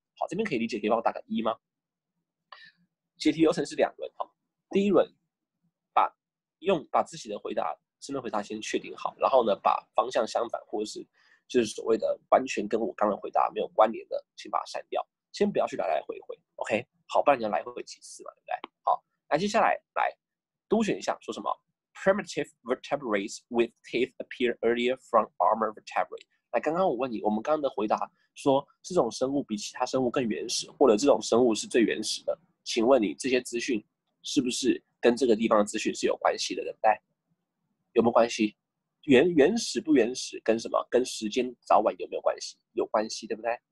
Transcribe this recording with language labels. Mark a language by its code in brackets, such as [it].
[zh] 好，这边可以理解，可以帮我打个1吗？解题流程是2轮，好，第一轮把自己的申论回答先确定好，然后呢，把方向相反或者是就是所谓的完全跟我刚刚回答没有关联的，先把它删掉，先不要去来来回回 ，OK， 好，不然你要来回几次嘛，对不对？ [en] 好，那接下来都选项说什么？Primitive vertebrates with teeth appear earlier from armored vertebrate。 [zh] 来，刚刚我问你，我们刚刚的回答说这种生物比其他生物更原始，或者这种生物是最原始的，请问你这些资讯是不是跟这个地方的资讯是有关系的，对不对？有没有关系？原始不原始跟什么？跟时间早晚有没有关系？有关系，对不对？